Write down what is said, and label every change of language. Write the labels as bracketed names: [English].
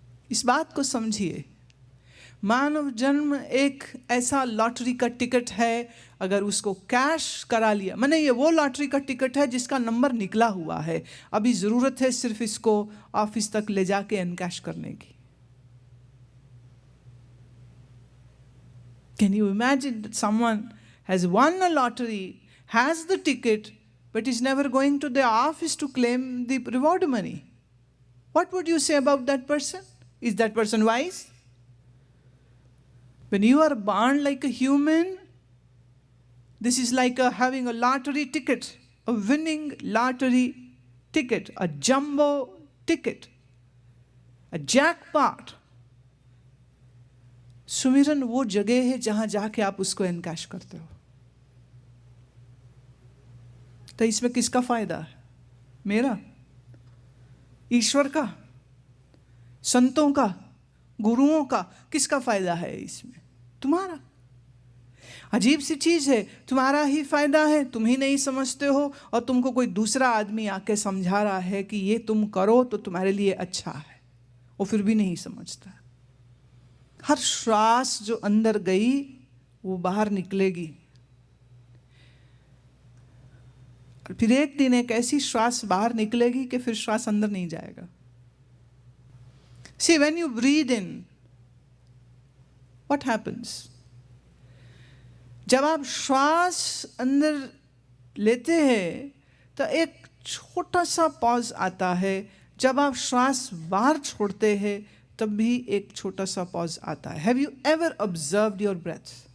[Hindi] इस बात को समझिए। मानव जन्म एक ऐसा लॉटरी का टिकट है, अगर उसको कैश करा लिया, माने ये वो लॉटरी का टिकट है जिसका नंबर निकला हुआ है, अभी ज़रूरत है सिर्फ इसको ऑफिस तक ले जाके एनकैश करने की। [English] Can you imagine that someone has won a lottery, has the ticket, but is never going to the office to claim the reward money? What would you say about that person? Is that person wise? When you are born like a human, this is like having a lottery ticket, a winning lottery ticket, a jumbo ticket, a jackpot. [Hindi] सुमिरन वो जगह है जहां जाके आप उसको encash करते हो। तो इसमें किसका फायदा है? मेरा? ईश्वर का? संतों का? गुरुओं का? किसका फायदा है इसमें? तुम्हारा। अजीब सी चीज है, तुम्हारा ही फायदा है, तुम ही नहीं समझते हो, और तुमको कोई दूसरा आदमी आके समझा रहा है कि ये तुम करो तो तुम्हारे लिए अच्छा है, वो फिर भी नहीं समझता। हर श्वास जो अंदर गई वो बाहर निकलेगी, और फिर एक दिन एक ऐसी श्वास बाहर निकलेगी कि फिर श्वास अंदर नहीं जाएगा। [English] See, when you breathe in, what happens? [Hindi] जब आप श्वास अंदर लेते हैं तो एक छोटा सा पॉज आता है, जब आप श्वास बाहर छोड़ते हैं तब भी एक छोटा सा पॉज आता है। [English] Have you ever observed your breath?